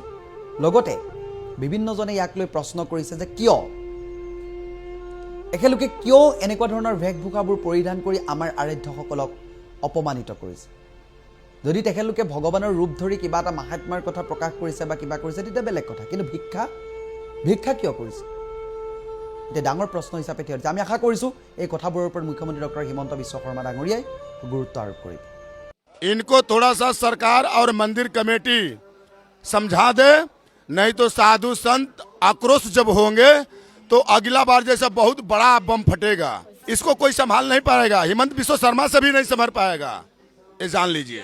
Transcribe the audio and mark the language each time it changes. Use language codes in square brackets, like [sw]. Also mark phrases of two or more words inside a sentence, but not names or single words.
[as] লগতে বিভিন্নজনে ইয়াক লৈ প্ৰশ্ন কৰিছে যে এখেতলোকে কিয় এনেকুৱা ধৰণৰ ভেশভূষাবোৰ পৰিধান কৰি আমাৰ আৰাধ্যসকলক অপমানিত কৰিছে। যদি তেখেতলোকে ভগৱানৰ ৰূপ ধৰি কিবা এটা মাহাত্ম্যৰ কথা প্ৰকাশ কৰিছে বা কিবা কৰিছে তেতিয়া বেলেগ কথা, কিন্তু ভিক্ষা কিয় কৰিছে? এতিয়া ডাঙৰ প্ৰশ্ন হিচাপে থিয় দিছে। আমি আশা কৰিছোঁ এই কথাবোৰৰ ওপৰত মুখ্যমন্ত্ৰী ডক্টৰ হিমন্ত বিশ্ব শৰ্মা ডাঙৰীয়াই গুৰুত্ব আৰোপ কৰিব। [hi] इनको थोड़ा सा सरकार और मंदिर कमेटी समझा दे, नहीं तो साधु संत आक्रोश जब होंगे तो अगला बार जैसा बहुत बड़ा बम फटेगा। इसको कोई संभाल नहीं पाएगा, हिमंत बिश्व शर्मा से भी नहीं संभल पाएगा, ये जान लीजिए।